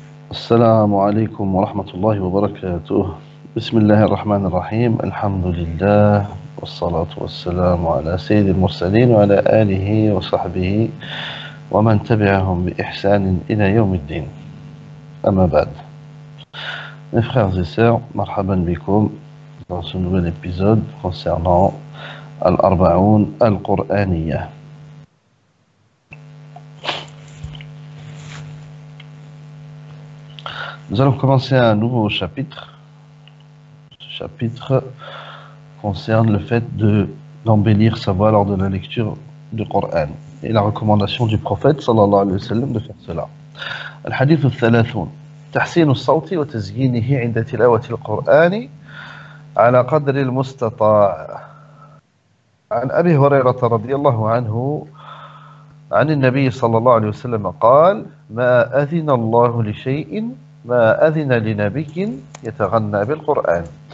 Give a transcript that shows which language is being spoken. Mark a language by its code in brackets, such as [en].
[ar] السلام عليكم ورحمة الله وبركاته. بسم الله الرحمن الرحيم. الحمد لله والصلاة والسلام على سيد المرسلين وعلى آله وصحبه ومن تبعهم بإحسان إلى يوم الدين. أما بعد. [fr] Mes frères et sœurs, [ar] marhaban bikoum [fr] dans ce nouvel épisode concernant Al-Arba'oun Al-Qur'aniyya. Nous allons commencer un nouveau chapitre. Ce chapitre concerne le fait d'embellir sa voix lors de la lecture du Coran et la recommandation du prophète sallallahu alayhi wa sallam de faire cela. [ar] الحديث الثلاثون تحسين الصوت وتزيينه عند تلاوة القرآن على قدر المستطاع. عن أبي هريرة رضي الله عنه عن النبي صلى الله عليه وسلم قال: ما أذن الله لشيء ما أذن لنبي يتغنى بالقرآن.